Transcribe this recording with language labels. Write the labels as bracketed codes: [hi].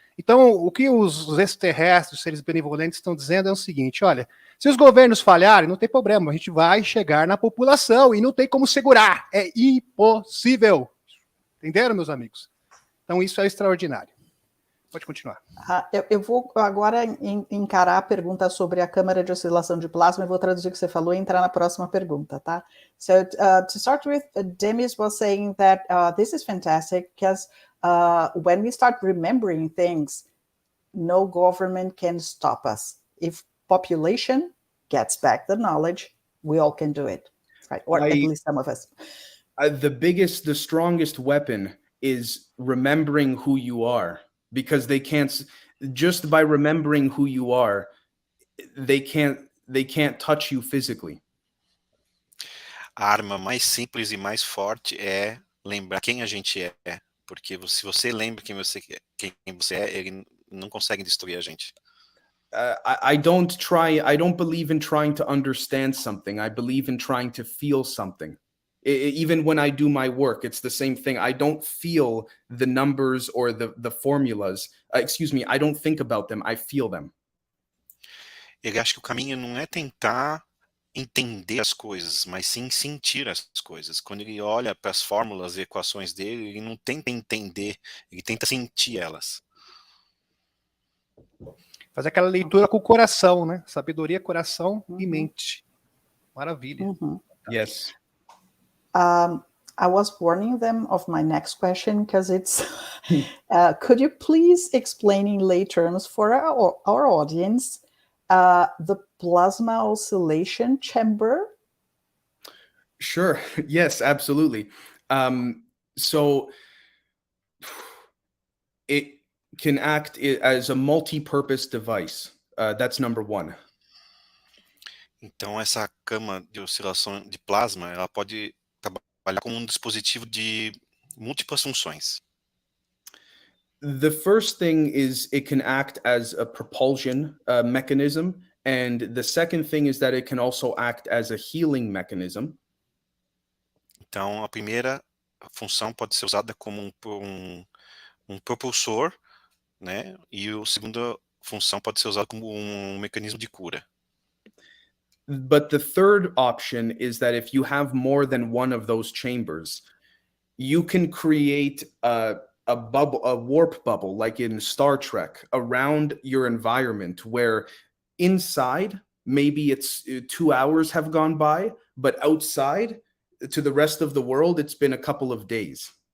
[pt] Então, o que os extraterrestres, os seres benevolentes estão dizendo é o seguinte, olha, se os governos falharem, não tem problema, a gente vai chegar na população e não tem como segurar, é impossível. Entenderam, meus amigos? Então, isso é extraordinário. Pode continuar. Eu vou agora encarar a pergunta sobre a câmara de oscilação de plasma e vou traduzir o que você falou e entrar na próxima pergunta, tá? [en] So, to start with, Demis was saying that this is fantastic because when we start remembering things, no government can stop us. If population gets back the knowledge, we all can do it, right? Or at least some of us. The strongest weapon is remembering who you are, because they can't, just by remembering who you are, they can't touch you physically. [pt] A arma mais simples e mais forte é lembrar quem a gente é, porque se você lembra quem você é, ele não consegue destruir a gente. [en] I don't believe in trying to understand something. I believe in trying to feel something. Even when I do my work, it's the same thing. I don't feel the numbers or the formulas. Excuse me, I don't think about them, I feel them. [pt] Ele acha que o caminho não é tentar entender as coisas, mas sim sentir as coisas. Quando ele olha para as fórmulas e equações dele, ele não tenta entender, ele tenta sentir elas. Fazer aquela leitura com o coração, né? Sabedoria, coração e mente. Maravilha. [en] Yes. I was warning them of my next question because it's, could you please explain in lay terms for our audience the plasma oscillation chamber? Sure. Yes, absolutely. So it can act as a multi-purpose device. That's number one. [pt] Então, essa cama de oscilação de plasma, ela pode trabalhar como um dispositivo de múltiplas funções. [en] The first thing is it can act as a propulsion mechanism. And the second thing is that it can also act as a healing mechanism. [pt] Então, a primeira função pode ser usada como um propulsor, né? E a segunda função pode ser usada como um mecanismo de cura. [en] But the third option is that if you have more than one of those chambers, you can create a bubble, a warp bubble, like in Star Trek, around your environment, where inside, maybe it's 2 hours have gone by, but outside, to the rest of the world, it's been a couple of days.